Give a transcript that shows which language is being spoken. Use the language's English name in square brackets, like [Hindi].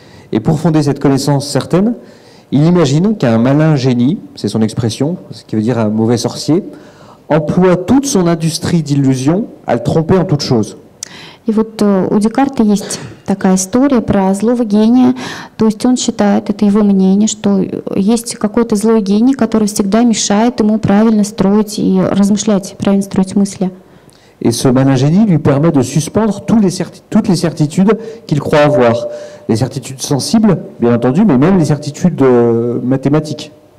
[French] Et pour fonder cette connaissance certaine, il imagine qu'un malin génie, c'est son expression, ce qui veut dire un mauvais sorcier, emploie toute son industrie d'illusion à le tromper en toute chose. [Russian] И вот у Декарта есть такая история про злого гения, то есть он считает, это его мнение, что есть какой-то злой гений, который всегда мешает ему правильно строить и размышлять, правильно строить мысли. [French] Et ce malin génie lui permet de suspendre toutes les certitudes qu'il croit avoir. Les certitudes sensibles, bien entendu, mais même les certitudes mathématiques.